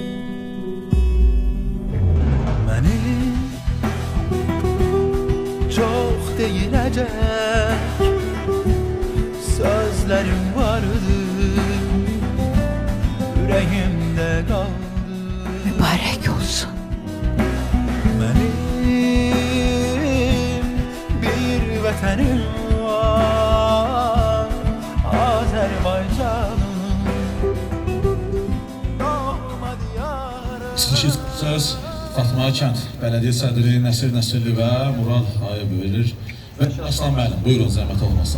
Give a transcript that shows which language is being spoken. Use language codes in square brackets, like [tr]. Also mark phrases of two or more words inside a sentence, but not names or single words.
[tr] Benim çok değilecek sözlerim vardı. Yüreğimde kaldı. Mübarek olsun. [az] Benim bir vətənim var, Azərbaycanım, doğma diyarım. Çıxış söz Fatma kənd bələdiyyə sədri Nəsir Nəsirli və Murad Ayıb verir. Və Aslan müəllim, buyurun zəhmət olmasa.